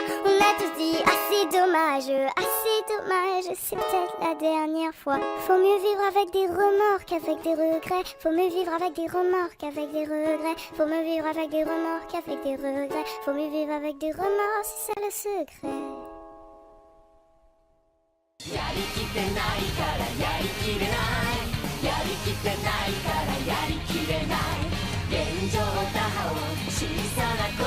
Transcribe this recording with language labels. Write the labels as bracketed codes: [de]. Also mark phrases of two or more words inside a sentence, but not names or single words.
[fr] On a tous dit assez dommage, assez dommage. C'est peut-être la dernière fois. Faut mieux vivre avec des remords qu'avec des regrets. Faut mieux vivre avec des remords qu'avec des regrets. Faut mieux vivre avec des remords qu'avec des regrets. Faut mieux vivre avec des remords, c'est ça le secret. [ja] やりきってないからやりきれない、やりきってないからやりきれない、現状打破を小さな